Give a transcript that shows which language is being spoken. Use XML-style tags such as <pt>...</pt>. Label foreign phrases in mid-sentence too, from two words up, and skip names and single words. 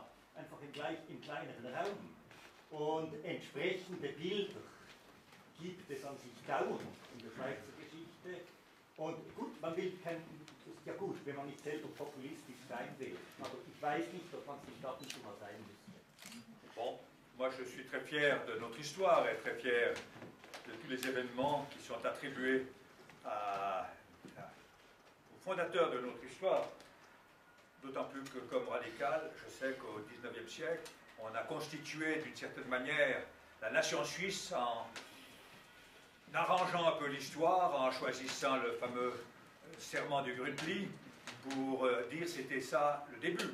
<de>Einfach im kleineren Raum. Und entsprechende Bilder gibt es an sich dauernd in der Schweizer Geschichte. Und gut, man will ist ja gut, wenn man nicht selber populistisch sein will, aber ich weiß nicht, ob man es nicht ab und zu mal sein müsste.</de> <fr>Bon, moi je suis très fier de notre histoire et très fier de tous les événements qui sont attribués au fondateur de notre histoire. D'autant plus que comme radical, je sais qu'au XIXe siècle, on a constitué d'une certaine manière la nation suisse en arrangeant un peu l'histoire, en choisissant le fameux serment du Gründli pour dire c'était ça le début.</fr>